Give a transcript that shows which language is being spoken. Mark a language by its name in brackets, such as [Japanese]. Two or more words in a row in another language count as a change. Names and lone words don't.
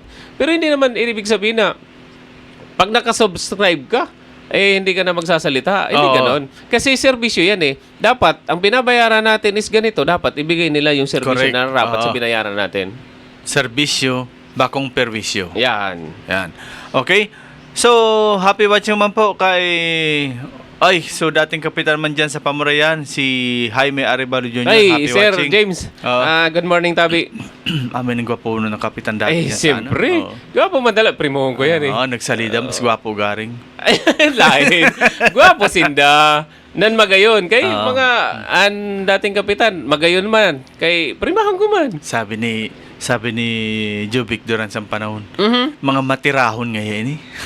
[Filipino] Pero hindi naman ibig sabihin na pag nakasubscribe ka hindi ka na magsasalita. Hindi ganoon. Kasi serbisyo yan eh. Dapat, ang binabayaran natin is ganito. Dapat ibigay nila yung serbisyo [English] Correct. [Filipino] na rapat sa binayaran natin. [Bikol] Serbisyo, bakong perwisyo. [Filipino] Yan. Yan. Okay? So, [English] happy watching [Filipino] man po kay... so dating kapitan man dyan sa Pamurayan, si Jaime Arevalo Jr. Ay, [English] happy Sir watching. James. Good morning, [Bikol] Tabi. [Filipino] Amin ang gwapo ng kapitan dati. [Bikol] Ay, siyempre. Gwapo madala. Primohon ko yan eh. Nagsalida, mas gwapo garing. Lain. Gwapo sinda. Nan magayon. Kay mga dating kapitan, magayon man. Kay primahan ko man. [Filipino] Sabi ni Jovic Duran sa panahon, Mhm. mga matirahon ngayon eh.